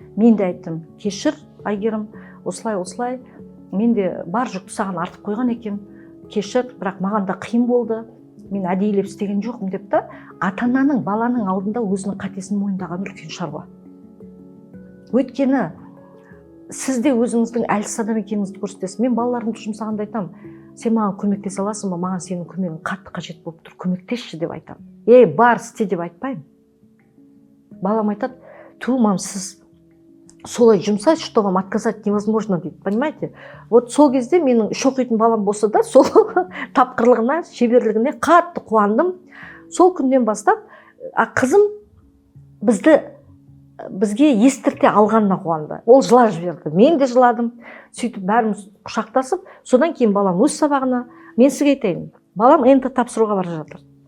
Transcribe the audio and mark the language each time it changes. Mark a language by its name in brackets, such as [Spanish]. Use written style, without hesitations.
[Kazakh] Мен де айттым, кешір Айгерім, осылай, мен де бар жүкті саған артып қойған екем, кешір, бірақ маған да қиын болды, мен әдейілеп істеген жоқпын деп та, ата-ананың баланың алдында өзінің қатесін мойындаған үлкен шаруа. Өйткені сіз де өзіңіздің әлсіз адам екеніңізді көрсетесіз. Мен балаларымды жұмсағанда айтам, сен маған көмектесе аласың ба, маған сенің көмегің қатты қажет болып тұр, көмектесші деп айтам. Бар істе деп айтпаймын. Балам айтады, мам, сіз солай жұмсай, [Russian] что вам отказать невозможно [Kazakh] дейді, понимаете? Вот сол кезде менің үш оқитын балам болса да, сол тапқырлығына, шеберлігіне қатты қуандым. Сол күннен бастап, қызым бізге естірте алғанына қуанды. Ол жылап жіберді, мен де жыладым. Сөйтіп бәріміз құшақтасып, содан кейін балам өз сабағына, мен сізге айтайын, балам НТ тапсыруға бара жатыр.